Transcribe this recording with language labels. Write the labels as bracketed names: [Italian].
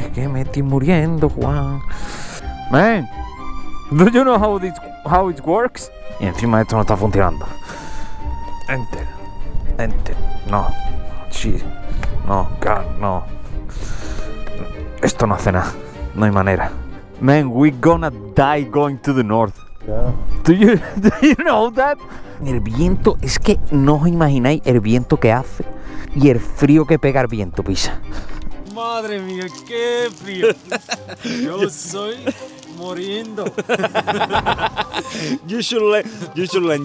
[Spanish] Que me estoy muriendo, Juan. [English] Man, do you know how it works? [Spanish] Y encima esto no está funcionando. Enter. No. Sí. No, God, no. Esto no hace nada. No hay manera. [English] Man, we're gonna die going to the north. Yeah. Do you know that? [Spanish] El viento, es que no os imagináis el viento que hace y el frío que pega el viento, pisa. Madre mía, qué frío. Yo soy muriendo. [English] You should learn.